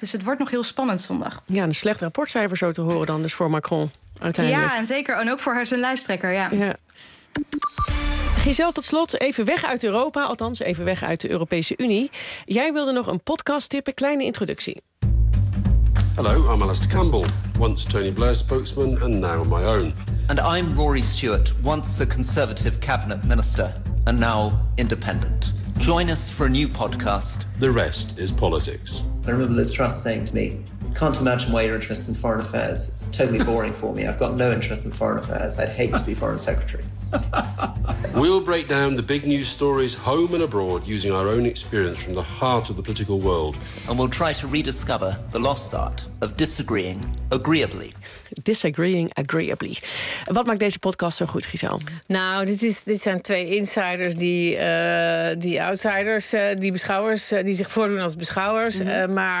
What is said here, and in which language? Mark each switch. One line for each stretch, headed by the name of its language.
Dutch: Dus het wordt nog heel spannend zondag. Ja, een slecht rapportcijfer zo te horen dan dus voor Macron uiteindelijk. Ja, en zeker. En ook voor haar zijn lijsttrekker, ja. Ja. Giselle, tot slot, even weg uit Europa, althans even weg uit de Europese Unie. Jij wilde nog een podcast tippen, kleine introductie.
English: Hello, I'm Alastair Campbell, once Tony Blair's spokesman and now on my own. And I'm Rory Stewart, once a conservative cabinet minister and now independent. Join us for a new podcast. The rest is politics. I remember Liz Truss saying to me, can't imagine why you're interested in foreign affairs. It's totally boring for me. I've got no interest in foreign affairs. I'd hate to be foreign secretary. We'll break down the big news stories home and abroad using our own experience from the heart of the political world. And we'll try to rediscover the lost art of disagreeing agreeably. Disagreeing agreeably.
Dutch: Wat maakt deze podcast zo goed, Giselle? Nou, dit zijn twee insiders die outsiders, die beschouwers, die zich voordoen als beschouwers. Mm-hmm.